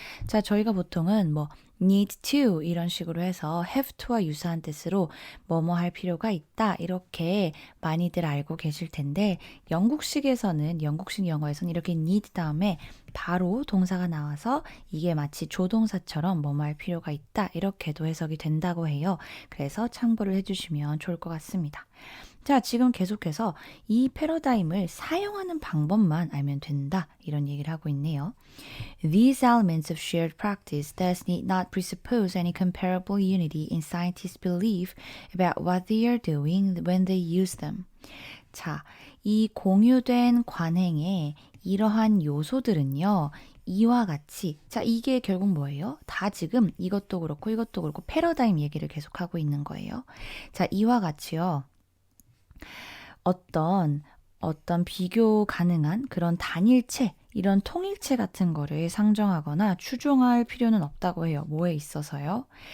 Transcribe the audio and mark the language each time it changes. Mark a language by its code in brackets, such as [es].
[ko] 자, 저희가 보통은 뭐 need to 이런 식으로 해서 have to와 유사한 뜻으로 뭐뭐 할 필요가 있다 이렇게 많이들 알고 계실 텐데 영국식 영어에서는 이렇게 need 다음에 바로 동사가 나와서 이게 마치 조동사처럼 뭐뭐 할 필요가 있다 이렇게도 해석이 된다고 해요. 그래서 참고를 해주시면 좋을 것 같습니다. 자, 지금 계속해서 이 패러다임을 사용하는 방법만 알면 된다 이런 얘기를 하고 있네요. [en] These elements of shared practice thus need not presuppose any comparable unity in scientists' belief about what they are doing when they use them. [ko] 자, 이 공유된 관행의 이러한 요소들은요. 이와 같이 자, 이게 결국 뭐예요? 다 지금 이것도 그렇고 패러다임 얘기를 계속하고 있는 거예요. 자, 이와 같이요. 어떤 비교 가능한 그런 단일체, 이런 통일체 같은 거를 상정하거나 추종할 필요는 없다고 해요. 뭐에 있어서요?